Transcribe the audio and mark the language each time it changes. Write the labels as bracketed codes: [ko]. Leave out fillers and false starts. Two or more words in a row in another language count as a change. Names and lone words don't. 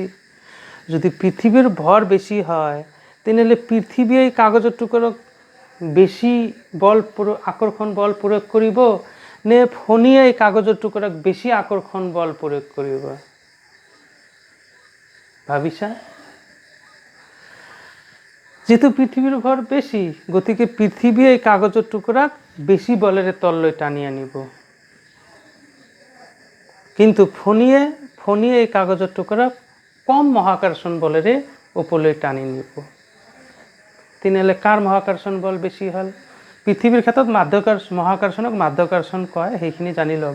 [as] যদি পৃথিবীর ভর বেশি হয়, তাহলে পৃথিবী এই কাগজের টুকরক বেশি বল আকর্ষণ বল প্রয়োগ করিব, নে ফণী এই কাগজের টুকরক বেশি আকর্ষণ বল প্রয়োগ করিব? ভাবিছা? যেহেতু পৃথিবীর ভর বেশি, গতিকে পৃথিবী এই কাগজের টুকরাক বেশি বলের তললৈ টানি আনিব, কিন্তু ফণী এই কাগজের টুকরাক কম মহাকর্ষণ বলেৰে ওপৰলৈ টানি নিব। তেনেহ'লে কাৰ মহাকৰ্ষণ বল বেছি হ'ল? পৃথিৱীৰ ক্ষেত্ৰত মহাকৰ্ষণক মাধ্যাকৰ্ষণ কয়, সেইখিনি জানি ল'বা।